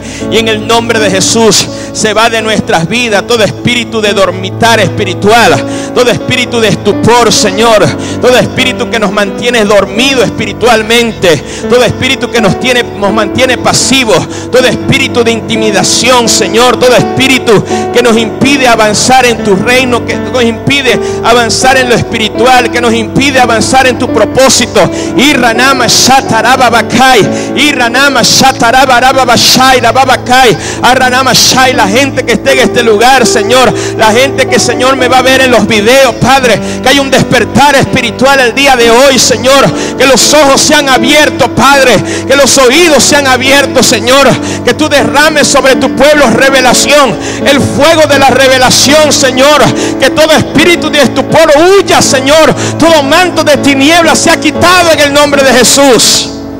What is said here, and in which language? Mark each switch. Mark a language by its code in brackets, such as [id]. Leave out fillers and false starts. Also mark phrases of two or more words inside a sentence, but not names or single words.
[es] Y en el nombre de Jesús se va de nuestras vidas todo espíritu de dormitar espiritual, todo espíritu de estupor, Señor, todo espíritu que nos mantiene dormido espiritualmente, todo espíritu que nos mantiene pasivos, todo espíritu de intimidación, Señor, todo espíritu que nos impide avanzar en tu reino, que nos impide avanzar en lo espiritual, que nos impide avanzar en tu propósito. Iranama Shataraba Bakai, Iranama Shataraba Rababashai, Rababakai, Aranama Shai. La gente que esté en este lugar, Señor, la gente que, Señor, me va a ver en los videos, Padre, que hay un despertar espiritual el día de hoy, Señor, que los ojos sean abiertos, Padre, que los oídos sean abiertos, Señor, que tú derrames sobre tu pueblo revelación, el fuego de la revelación, Señor, que todo espíritu de estupor huya, Señor, todo manto de tinieblas se ha quitado en el nombre de Jesús.